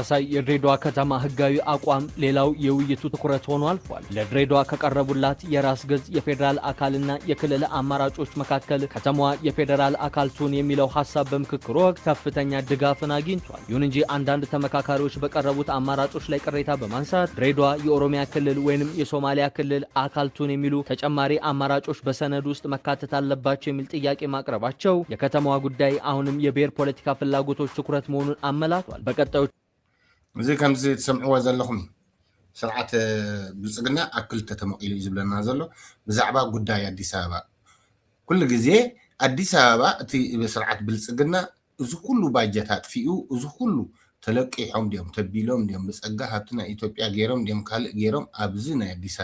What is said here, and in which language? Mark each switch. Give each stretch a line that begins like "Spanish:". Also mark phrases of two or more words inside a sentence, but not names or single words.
Amharic: የድሬዳዋ ከተማ ህጋዊ አቋም ሌላው የውይይቱ ትኩረት ሆኖ አልፏል። ለድሬዳዋ ከቀረቡላት የራስ ገዝ የፌዴራል አካልና የክልል አማራጮች መካከል ከተማዋ የፌዴራል አካል ትሁን የሚለው ሐሳብ በምክክሩ ወቅት ከፍተኛ ድጋፍን አግኝቷል። ይሁን እንጂ አንዳንድ ተመካካሪዎች በቀረቡት አማራጮች ላይ ቅሬታ በማንሳት ድሬዳዋ የኦሮሚያ ክልል ወይንም የሶማሊያ ክልል አካል ትሁን የሚሉ ተጨማሪ አማራጮች በሰነድ ውስጥ መካተት አለባቸው የሚል ጥያቄ ማቅረባቸው የከተማዋ ጉዳይ አሁንም የብሔር ፖለቲካ ፍላጎቶች ትኩረት መሆኑን አመላክቷል። በቀጣዮች
Tigrinya: እዚ ከምዚ ትሰምዕዎ ዘለኹም ስርዓት ብልጽግና ኣብ ክልተ ተመቂሉ እዩ ዝብለና ዘሎ ብዛዕባ ጉዳይ ኣዲስ ኣበባ ኩሉ ግዜ ኣዲስ ኣበባ እቲ ስርዓት ብልጽግና እዚ ኩሉ ባጀት ኣጥፊኡ እዚ ኩሉ ተለቂሖም ዲዮም ተቢሎም ዲዮም ብፀጋ ሃብቲ ናይ ኢትዮጵያ ገይሮም ዲዮም ካልእ ገይሮም ኣብዚ ናይ ኣዲስ